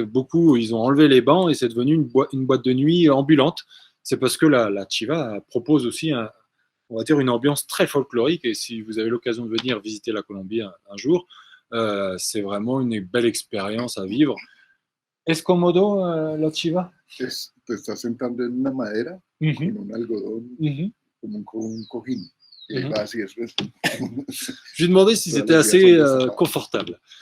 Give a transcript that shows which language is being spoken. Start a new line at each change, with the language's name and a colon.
French: Beaucoup, ils ont enlevé les bancs et c'est devenu une boîte de nuit ambulante. C'est parce que la Chiva propose aussi, on va dire, une ambiance très folklorique. Et si vous avez l'occasion de venir visiter la Colombie un jour, c'est vraiment une belle expérience à vivre.
Spanish: ¿Es cómodo la Chiva? Te estás sentando en una madera con un algodón, como un cojín.
French: Et vas-y, je lui ai demandé si c'était assez confortable.